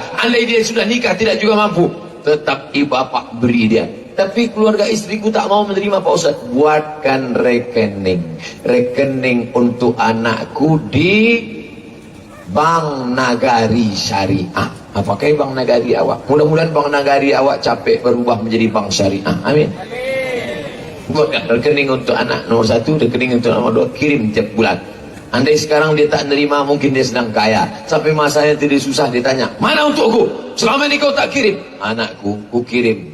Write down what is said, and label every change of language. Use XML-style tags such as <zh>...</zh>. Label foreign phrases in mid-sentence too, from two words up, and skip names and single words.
<id>Andai dia sudah nikah tidak juga mampu, tetap ibu bapak beri dia. Tapi keluarga istriku tak mau menerima Pak Ustaz. Buatkan rekening untuk anakku di Bank Nagari Syariah. Apakah Bank Nagari awak? Mudah-mudahan Bank Nagari awak capek berubah menjadi Bank Syariah. Amin. Buatkan rekening untuk anak nomor 1, rekening untuk nomor 2, kirim tiap bulan. Andai sekarang dia tak nerima, mungkin dia sedang kaya. Sampai masanya tidak susah, ditanya, mana untukku? Selama ini kau tak kirim. Anakku, ku kirim.</id>